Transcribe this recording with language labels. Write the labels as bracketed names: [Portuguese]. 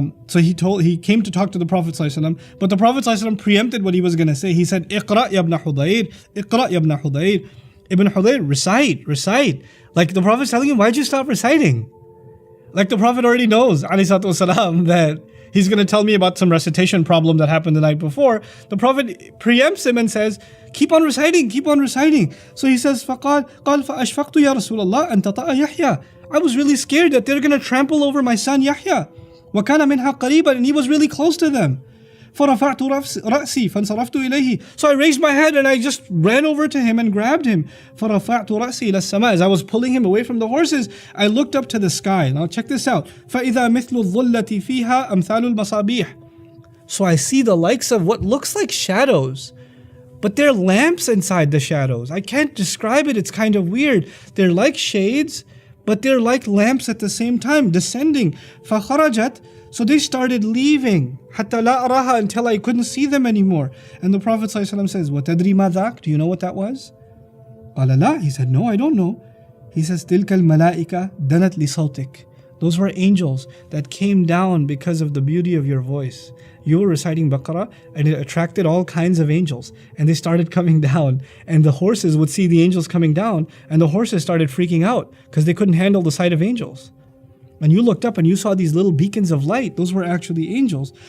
[English] So he came to talk to the Prophet ﷺ, but the Prophet ﷺ preempted what he was going to say. He said, [Arabic] اقرأ يا ابن حضير, اقرأ يا ابن حضير. [English] Ibn Hudayr, recite. Like the Prophet's telling him, why'd you stop reciting? Like the Prophet already knows, ﷺ, that he's going to tell me about some recitation problem that happened the night before. The Prophet preempts him and says, keep on reciting. So he says, [Arabic] فَقَالْ فَأَشْفَقْتُ يَا رَسُولَ اللَّهِ أَن تَطَأَ يَحْيَى. [English] I was really scared that they're going to trample over my son Yahya. [Arabic] وَكَانَ مِنْهَا قَرِيبًا. [English] And he was really close to them. [Arabic] فَرَفَعْتُ رَأْسِي فَانْصَرَفْتُ إِلَيْهِ. [English] So I raised my head and I just ran over to him and grabbed him. [Arabic] فَرَفَعْتُ رَأْسِي إِلَى السَّمَاءِ. [English] As I was pulling him away from the horses, I looked up to the sky. Now check this out. [Arabic] فَإِذَا مِثْلُ الظُّلَّةِ فِيهَا أَمْثَالُ الْمَصَابِيحِ. [English] So I see the likes of what looks like shadows, but they're lamps inside the shadows. I can't describe it, it's kind of weird. They're like shades, but they're like lamps at the same time, descending. [Arabic] فَخَرَجَتْ. [English] So they started leaving. [Arabic] حَتَّى لَا أَرَاهَا. [English] Until I couldn't see them anymore. And the Prophet ﷺ says, [Arabic] وَتَدْرِي مَا ذَاكَ. [English] Do you know what that was? [Arabic] قَالَ لَا. [English] He said, no, I don't know. He says, [Arabic] تِلْكَ الْمَلَائِكَةِ دَنَتْ لِصَوْتِكَ. [English] Those were angels that came down because of the beauty of your voice. You were reciting Baqarah and it attracted all kinds of angels, and they started coming down, and the horses would see the angels coming down, and the horses started freaking out because they couldn't handle the sight of angels. And you looked up and you saw these little beacons of light. Those were actually angels.